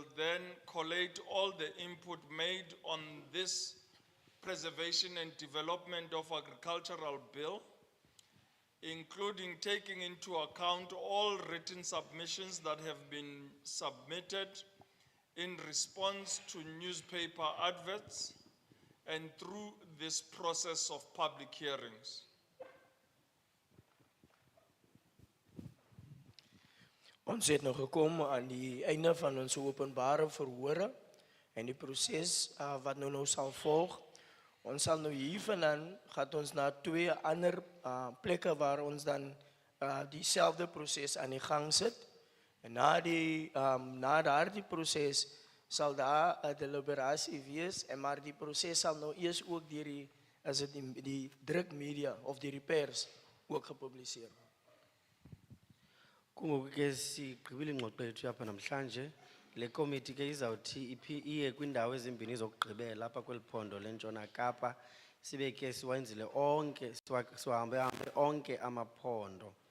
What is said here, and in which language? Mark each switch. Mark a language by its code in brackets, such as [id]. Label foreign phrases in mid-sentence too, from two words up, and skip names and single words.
[en] then collate all the input made on this preservation and development of agricultural bill, including taking into account all written submissions that have been submitted in response to newspaper adverts and through this process of public hearings. [af] Ons het nou gekom aan die einde van ons openbare verhore en die proses wat nou sal volg. Ons sal nou hiervandaan gaan ons na 2 ander plekke waar ons dan diezelfde proses aan die gang sit. En na daardie proses sal daar 'n deliberasie wees, en maar die proses sal nou eers ook deur die drukmedia of deur die pers ook gepubliseer word. [xh] Kungoku ke sigqibile ingxoxo yethu yapha namhlanje. [en] Le committee [xh] ke izawuthi iye kwindawo ezimbini zokugqibela apha kweli phondo leNtshona Kapa, sibe ke siwenzile onke, siwahambe onke amaphondo.